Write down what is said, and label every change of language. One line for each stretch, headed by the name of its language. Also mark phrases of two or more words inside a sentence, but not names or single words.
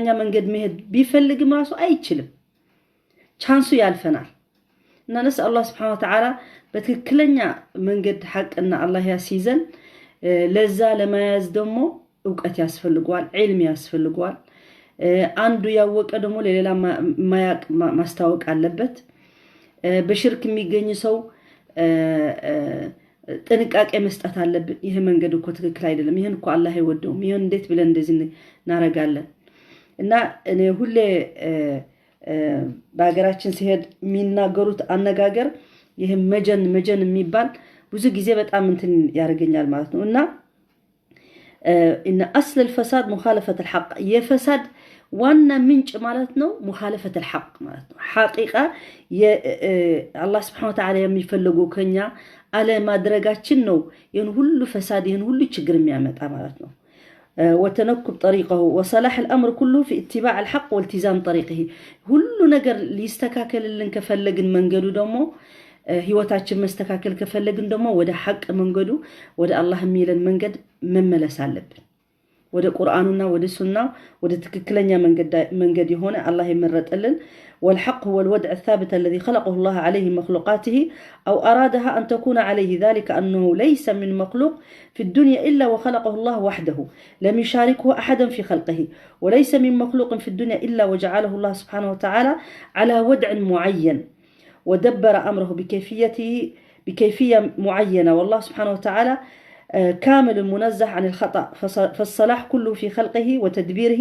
Amharic: መንገድ መሄድ ቢፈልግም ራሱ አይችልም ቻንሱ ያልፈናል እና ነስአላህ
Arabic: سبحانه وتعالى
Amharic: በትክክለኛ መንገድ ሐቅና አላህ ያሲዘን ለዛ ለማያዝ ደግሞ ዕውቀት ያስፈልጋል ዒልም ያስፈልጋል አንዱ ያወቀ ደግሞ ለሌላ ማያቅ ማስተዋወቅ አለበት በሽርክ የሚገኝ ሰው ጥንቃቄ መስጠት አለብን። ይሄ መንገድ እኮ ትክክል አይደለም፣ ይሄን እኮ አላህ አይወደውም፣ ይሄን እንዴት ብለን እንደዚህ እናረጋለን? እና እኔ ሁሌ በአገራችን ሲሄድ የሚናገሩት አነጋገር ይሄ መጀን የሚባል ብዙ ጊዜ በጣም እንትን ያደርገኛል ማለት ነው። እና
Arabic: ان اصل الفساد مخالفه الحق
Amharic: የፈሳድ ዋና ምንጭ ማለት ነው
Arabic: مخالفه الحق
Amharic: ማለት ነው። حقيقه አላህ
Arabic: سبحانه وتعالى
Amharic: የሚፈልገው ከኛ አለ ማድረጋችን ነው ይሄን ሁሉ ፈሳድ ይሄን ሁሉ ችግር የሚያመጣ ማለት ነው።
Arabic: وتنكب طريقه وصلاح الامر كله في اتباع الحق والتزام طريقه
Amharic: ሁሉ ነገር ሊስተካከልልን ከፈለግን መንገዱ ደግሞ ህይወታችን መስተካከል ከፈለግን ደግሞ ወደ ሐቅ መንገዱ ወደ አላህ የሚለን መንገድ መመለስ አለብን። ወደ ቁርአኑና ወደ ሱና ወደ ትክክለኛ መንገድ የሆነ አላህ የመረጠልን
Arabic: والحق هو الوضع الثابت الذي خلقه الله عليه مخلوقاته أو أرادها أن تكون عليه ذلك أنه ليس من مخلوق في الدنيا إلا وخلقه الله وحده لم يشاركه أحدا في خلقه وليس من مخلوق في الدنيا إلا وجعله الله سبحانه وتعالى على وضع معين ودبر أمره بكيفية معينة والله سبحانه وتعالى كامل منزه عن الخطأ فالصلاح كله في خلقه وتدبيره